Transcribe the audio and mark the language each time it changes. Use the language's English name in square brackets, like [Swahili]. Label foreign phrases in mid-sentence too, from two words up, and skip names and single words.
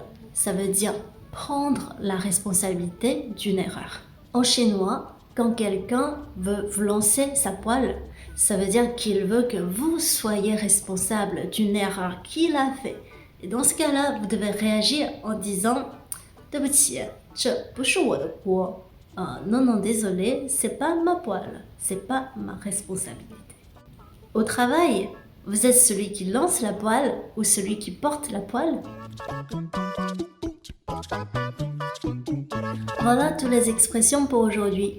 [French] Ça veut dire prendre la responsabilité d'une erreur. En chinois, quand quelqu'un veut vous lancer sa poêle, ça veut dire qu'il veut que vous soyez responsable d'une erreur qu'il a fait. Et dans ce cas-là, vous devez réagir en disant « [Chinese] 对不起，这不是我的锅。 [French] Non, non, désolé, c'est pas ma poêle, c'est pas ma responsabilité. » Au travail, vous êtes celui qui lance la poêle ou celui qui porte la poêle? Voilà toutes les expressions pour aujourd'hui.